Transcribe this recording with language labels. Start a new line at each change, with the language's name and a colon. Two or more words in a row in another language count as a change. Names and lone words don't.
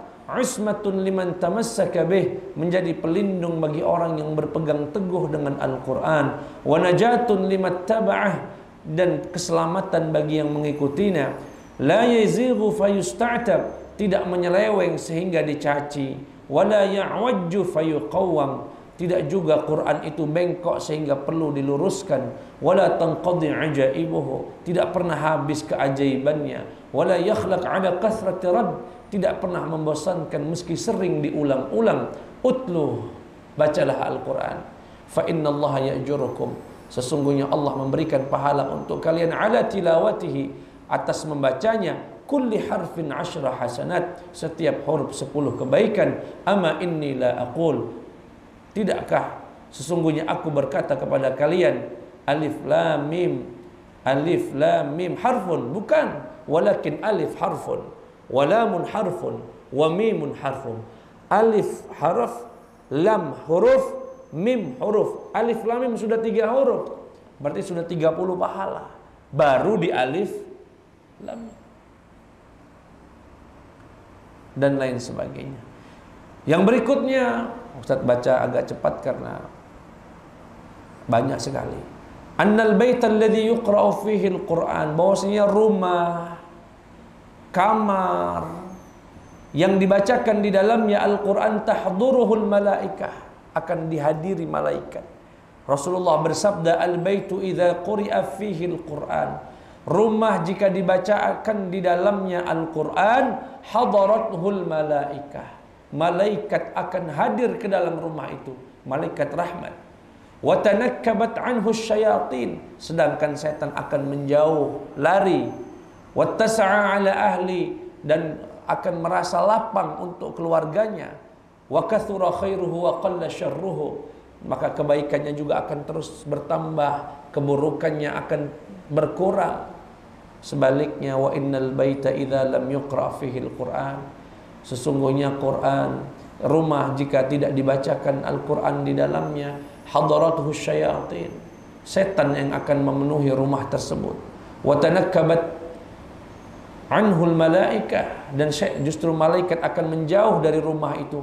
Arabic: عصمة لمن تمسك به,
Indonesian: menjadi pelindung bagi orang yang berpegang teguh dengan Al-Quran.
Arabic: ونجاة لمن تبعه,
Indonesian: dan keselamatan bagi yang mengikutinya.
Arabic: لا يزيغ فيستعتب,
Indonesian: tidak menyeleweng sehingga dicaci.
Arabic: ولا يعوج فيقوم,
Indonesian: tidak juga Quran itu bengkok sehingga perlu diluruskan.
Arabic: ولا تنقضي عجائبه,
Indonesian: tidak pernah habis keajaibannya.
Arabic: ولا يخلق على كثرة الرد,
Indonesian: tidak pernah membosankan meski sering diulang-ulang. Utlu, bacalah Al-Quran.
Arabic: فإن الله يأجركم,
Indonesian: sesungguhnya Allah memberikan pahala untuk kalian
Arabic: على تلاوته,
Indonesian: atas membacanya.
Arabic: كل حرف 10 حسنات,
Indonesian: setiap huruf 10 kebaikan.
Arabic: أما إني لا أقول,
Indonesian: tidakkah sesungguhnya aku berkata kepada kalian,
Arabic: ألف لام ميم حرف,
Indonesian: bukan,
Arabic: ولكن ألف حرف ولام حرف وميم حرف. ألف حرف,
Indonesian: lam huruf, mim huruf. Alif lam mim sudah 3 huruf, berarti sudah 30 pahala, baru di alif lam mim dan lain sebagainya. Yang berikutnya Ustaz baca agak cepat karena banyak sekali.
Arabic: أن البيت الذي يقرأ فيه القرآن,
Indonesian: bahwasanya rumah, kamar yang dibacakan di dalamnya Al-Quran,
Arabic: تحضره الملائكة,
Indonesian: akan dihadiri malaikat. Rasulullah bersabda,
Arabic: البيت إذا قرئ فيه القرآن,
Indonesian: rumah jika dibacakan di dalamnya Al-Quran,
Arabic: حضرته الملائكة,
Indonesian: malaikat akan hadir ke dalam rumah itu, malaikat rahmat.
Arabic: وتنكبت عنه الشياطين,
Indonesian: sedangkan setan akan menjauh, lari.
Arabic: واتسع على أهله,
Indonesian: dan akan merasa lapang untuk keluarganya.
Arabic: وكثر خيره وقل شره,
Indonesian: maka kebaikannya juga akan terus bertambah, keburukannya akan berkurang. Sebaliknya,
Arabic: وإن البيت إذا لم يقرأ فيه القرآن,
Indonesian: sesungguhnya Quran, rumah jika tidak dibacakan Al-Quran di dalamnya,
Arabic: حضرته الشياطين,
Indonesian: setan yang akan memenuhi rumah tersebut.
Arabic: وتنكبت عنه الملائكة,
Indonesian: dan justru malaikat akan menjauh dari rumah itu.